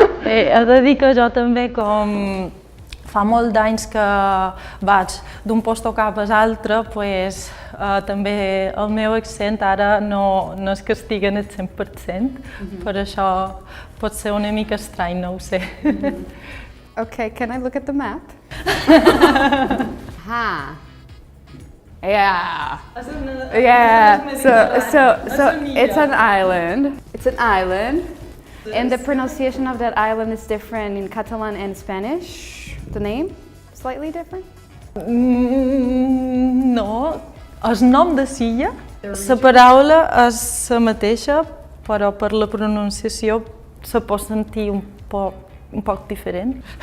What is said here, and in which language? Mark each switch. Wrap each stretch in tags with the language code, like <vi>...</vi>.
<ca>He de dir que jo també, com fa molt d'anys que vaig d'un lloc cap a l'altre, pues, també el meu accent ara no és que estigui en el 100%, per això pot ser una mica estrany, no ho sé.</ca> <en>Okay, can I look at the map? Yeah. Yeah. So it's an island. It's an island. And the pronunciation of that island is different in Catalan and Spanish. The name? Slightly different?</en> <ca>No, el nom de l'illa, la paraula és la mateixa, però per la pronunciació se pot sentir un poc diferent.</ca>